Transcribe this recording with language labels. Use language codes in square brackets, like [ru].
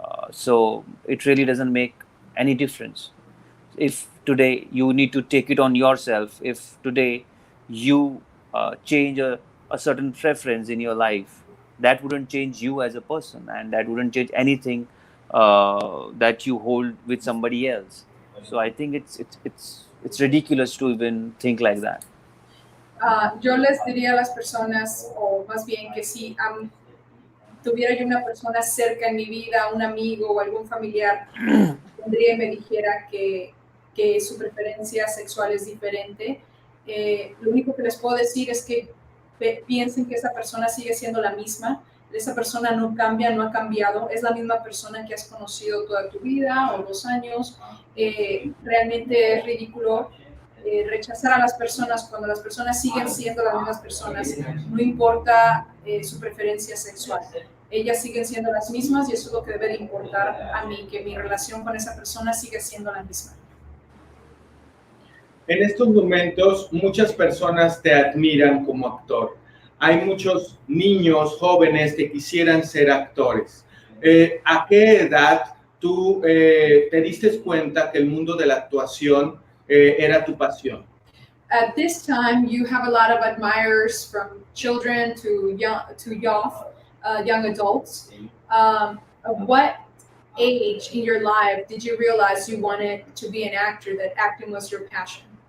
[en] So it really doesn't make any difference. If today you need to take it on yourself, if today you change a certain preference in your life, that wouldn't change you as a person, and that wouldn't change anything that you hold with somebody else. So I think it's ridiculous to even think like that. [es] Yo les diría a las personas, o más bien que si tuviera yo una persona cerca en mi vida, un amigo o algún familiar, vendría y me dijera que su preferencia sexual es diferente, lo único que les puedo decir es que piensen que esa persona sigue siendo la misma, esa persona no cambia, no ha cambiado, es la misma persona que has conocido toda tu vida o 2 años. Realmente es ridículo rechazar a las personas cuando las personas siguen siendo las mismas personas, no importa su preferencia sexual. Ellas siguen siendo las mismas y eso es lo que debe de importar a mí, que mi relación con esa persona sigue siendo la misma. En estos momentos, muchas personas te admiran como actor. Hay muchos niños, jóvenes que quisieran ser actores. ¿A qué edad tú te diste cuenta que el mundo de la actuación era tu pasión? [en] At this time, you have a lot of admirers from children to young adults. At what age in your life did you realize you wanted to be an actor, that acting was your passion?